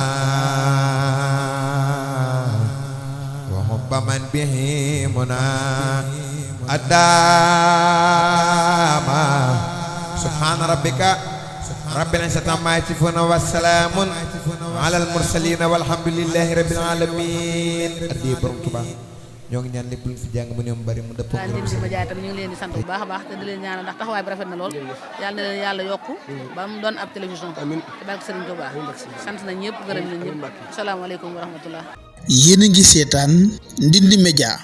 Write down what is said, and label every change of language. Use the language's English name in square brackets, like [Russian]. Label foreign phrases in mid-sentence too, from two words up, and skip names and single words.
[Arabic] وحب من به منا أداما سبحان ربك رب العزة عما يصفون والسلام على المرسلين والحمد لله رب العالمين [Wolof] addi borom Tuubaa ñoo ngi ñaan lépp lu fi jàng mu ne mu bari mu dëppoo daal di ma jaay tam ñu ngi leen di sant bu baax a baax te di leen ñaanal ndax taxawaay bi rafet na lool yàlla na leen yàlla yokku ba mu doon ab télévision ci barke Serigne Touba sant nañ ñëpp gërëm nañ ñëpp [Arabic] السلام عليكم ورحمة الله. [Wolof] Yéen a ngi seetaan Ndindy Média.